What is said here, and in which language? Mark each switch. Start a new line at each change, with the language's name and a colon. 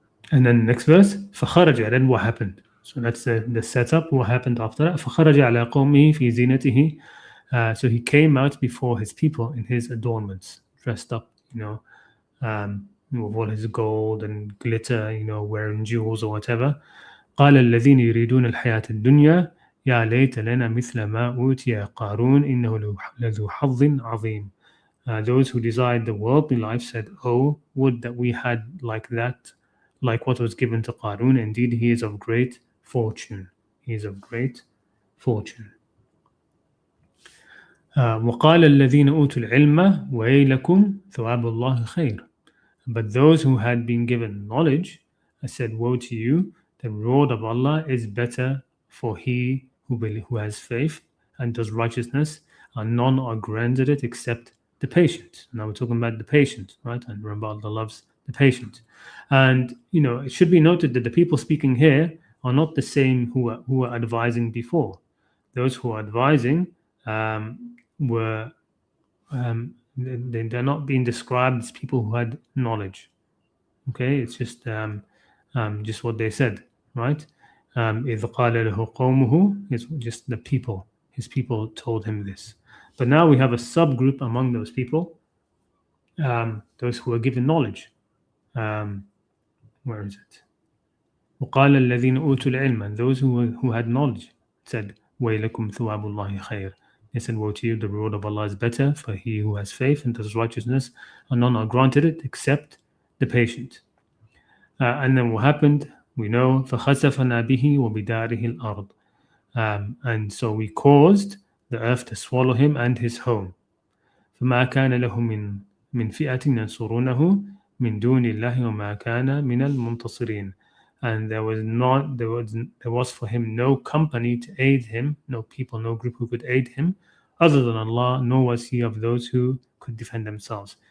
English: And then next verse,
Arabic: فخرج,
English: then what happened? So that's the setup. What happened after that?
Arabic: فخرج على قومه في زينته.
English: So he came out before his people in his adornments, dressed up, with all his gold and glitter, wearing jewels or whatever.
Arabic: قال الذين يريدون الحياة الدنيا يا ليت لنا مثل ما أوتي قارون إنه لذو حظ عظيم.
English: Those who desired the worldly life said, "Oh, would that we had like that, like what was given to Qarun. Indeed, he is of great fortune. He is of great fortune."
Arabic: وقال الذين أوتوا العلم ويلكم ثواب الله خير.
English: But those who had been given knowledge said, "Woe to you, the reward of Allah is better for he who has faith and does righteousness, and none are granted it except the patient." Now we're talking about the patient, right? And remember, Allah loves the patient. And it should be noted that the people speaking here are not the same who were advising before. Those who are advising were they're not being described as people who had knowledge. Okay, it's just what they said, right?
Arabic: إذ قال له قومه,
English: it's just the people. His people told him this. But now we have a subgroup among those people, those who are given knowledge. Where is it?
Arabic: وقال الذين أوتوا العلم,
English: and those who had knowledge said,
Arabic: ويلكم ثواب الله خير.
English: They said, "Woe to you, the reward of Allah is better for he who has faith and does righteousness, and none are granted it except the patient." And then what happened? We know,
Arabic: فَخَسَفَنَا بِهِ وَبِدَارِهِ الْأَرْضِ.
English: And so we caused the earth to swallow him and his home.
Arabic: فَمَا كَانَ لَهُ مِنْ فِئَةٍ يَنْصُرُونَهُ مِنْ دُونِ اللَّهِ وَمَا كَانَ مِنَ الْمُنْتَصِرِينَ.
English: And there was for him no company to aid him, no people, no group who could aid him other than Allah, nor was he of those who could defend themselves.